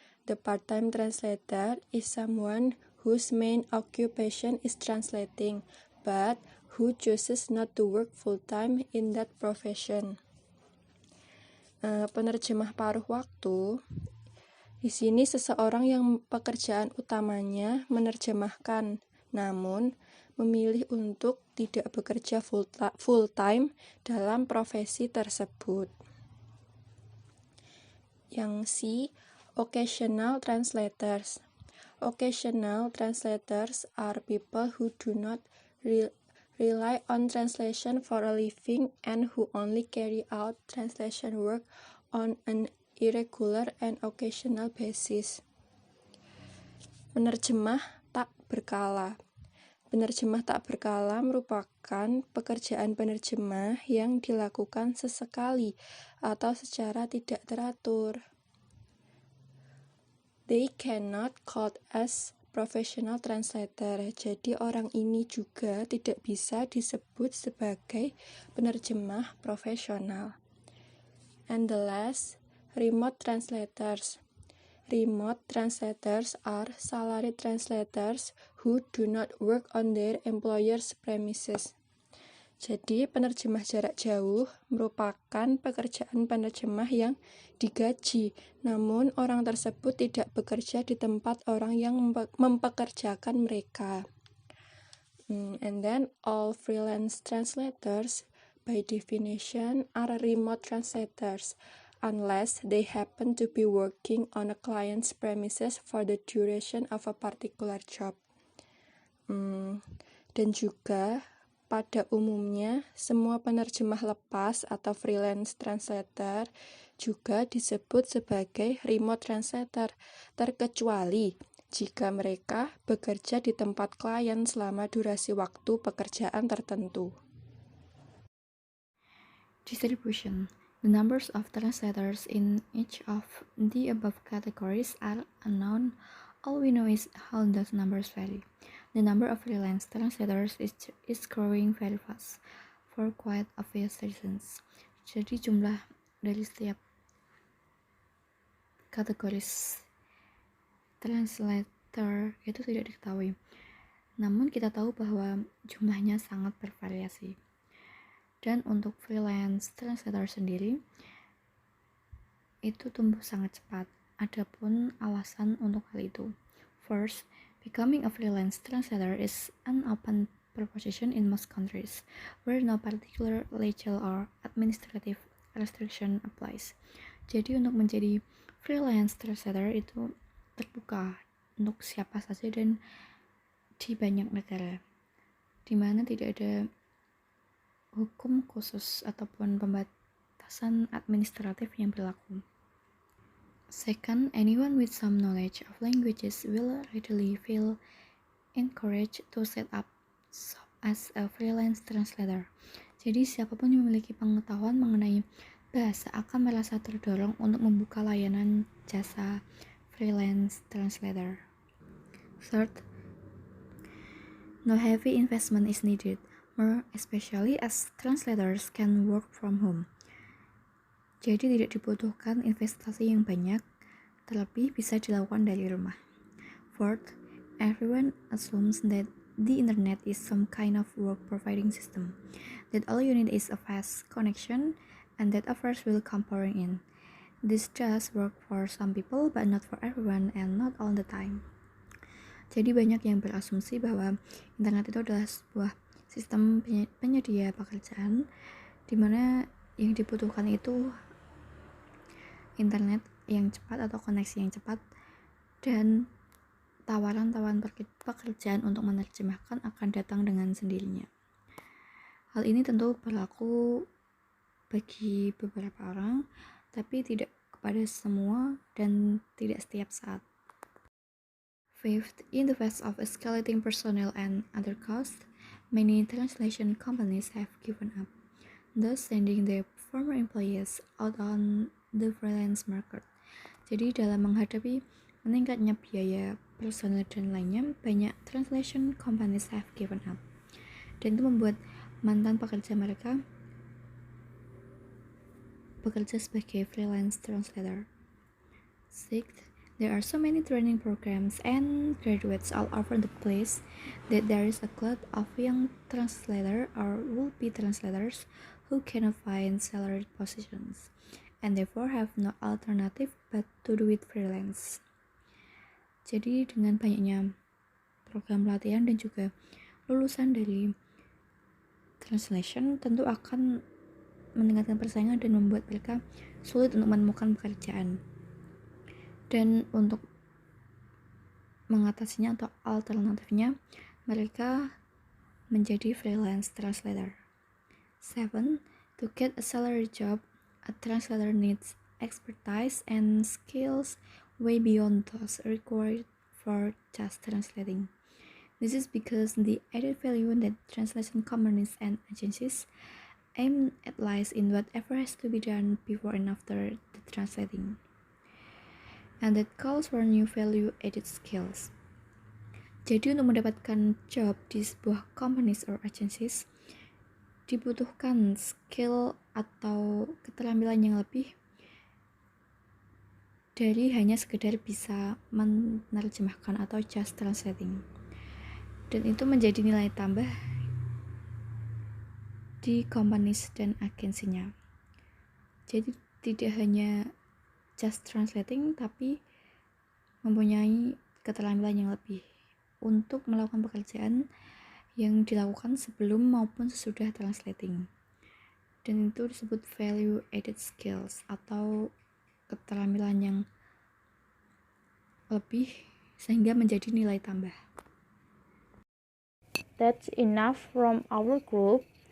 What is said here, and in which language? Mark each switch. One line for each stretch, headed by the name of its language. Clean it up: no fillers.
English: The part-time translator is someone whose main occupation is translating, but who chooses not to work full-time in that profession.
Indonesian: Penerjemah paruh waktu. Di sini seseorang yang pekerjaan utamanya menerjemahkan, namun memilih untuk tidak bekerja full-time dalam profesi tersebut.
English: Yang C. Occasional translators. Occasional translators are people who do not rely on translation for a living and who only carry out translation work on an irregular and occasional basis.
Indonesian: Penerjemah tak berkala. Penerjemah tak berkala merupakan pekerjaan penerjemah yang dilakukan sesekali atau secara tidak teratur.
English: They cannot called as professional translator.
Indonesian: Jadi orang ini juga tidak bisa disebut sebagai penerjemah profesional.
English: And the last, remote translators. Remote translators are salaried translators who do not work on their employer's premises.
Indonesian: Jadi, penerjemah jarak jauh merupakan pekerjaan penerjemah yang digaji, namun orang tersebut tidak bekerja di tempat orang yang mempekerjakan mereka.
English: And then, all freelance translators, by definition, are remote translators, unless they happen to be working on a client's premises for the duration of a particular job.
Indonesian: Dan juga pada umumnya semua penerjemah lepas atau freelance translator juga disebut sebagai remote translator, terkecuali jika mereka bekerja di tempat klien selama durasi waktu pekerjaan tertentu.
English: Distribution. The numbers of translators in each of the above categories are unknown. All we know is how those numbers vary. The number of freelance translators is growing very fast for quite obvious reasons.
Indonesian: Jadi jumlah dari setiap kategoris translator itu tidak diketahui. Namun kita tahu bahwa jumlahnya sangat bervariasi. Dan untuk freelance translator sendiri itu tumbuh sangat cepat. Adapun alasan untuk hal itu.
English: First, becoming a freelance translator is an open proposition in most countries, where no particular legal or administrative restriction applies.
Indonesian: Jadi untuk menjadi freelance translator itu terbuka untuk siapa saja dan di banyak negara, di mana tidak ada hukum khusus ataupun pembatasan administratif yang berlaku.
English: Second, anyone with some knowledge of languages will readily feel encouraged to set up as a freelance translator.
Indonesian: Jadi siapapun yang memiliki pengetahuan mengenai bahasa akan merasa terdorong untuk membuka layanan jasa freelance translator.
English: Third, no heavy investment is needed, more especially as translators can work from home.
Indonesian: Jadi tidak dibutuhkan investasi yang banyak, terlebih bisa dilakukan dari rumah.
English: Fourth, everyone assumes that the internet is some kind of work providing system, that all you need is a fast connection and that offers will come pouring in. This does work for some people but not for everyone and not all the time.
Indonesian: Jadi banyak yang berasumsi bahwa internet itu adalah sebuah sistem penyedia pekerjaan di mana yang dibutuhkan itu internet yang cepat atau koneksi yang cepat dan tawaran-tawaran pekerjaan untuk menerjemahkan akan datang dengan sendirinya. Hal ini tentu berlaku bagi beberapa orang, tapi tidak kepada semua dan tidak setiap saat.
English: Fifth, in the face of escalating personnel and other costs, many translation companies have given up, thus sending their former employees out on the freelance market.
Indonesian: Jadi dalam menghadapi meningkatnya biaya personel dan lainnya, banyak
English: translation companies have given up.
Indonesian: Dan itu membuat mantan pekerja mereka bekerja sebagai freelance translator.
English: Sixth, there are so many training programs and graduates all over the place that there is a glut of young translator or would-be translators who cannot find salaried positions and therefore have no alternative but to do it freelance.
Indonesian: Jadi dengan banyaknya program pelatihan dan juga lulusan dari translation tentu akan meningkatkan persaingan dan membuat mereka sulit untuk menemukan pekerjaan. Dan untuk mengatasinya atau alternatifnya, mereka menjadi freelance translator.
English: 7. To get a salary job, a translator needs expertise and skills way beyond those required for just translating. This is because the added value that translation companies and agencies aim at lies in whatever has to be done before and after the translating, and that calls for new value-added skills.
Indonesian: Jadi untuk mendapatkan job di sebuah
English: companies or agencies,
Indonesian: dibutuhkan skill atau keterampilan yang lebih dari hanya sekedar bisa menerjemahkan atau
English: just translating.
Indonesian: Dan itu menjadi nilai tambah di companies dan agensinya. Jadi tidak hanya
English: just translating,
Indonesian: tapi mempunyai keterampilan yang lebih untuk melakukan pekerjaan yang dilakukan sebelum maupun sesudah translating. Dan itu disebut value added skills atau keterampilan yang lebih sehingga menjadi nilai tambah.
English: That's enough from our group.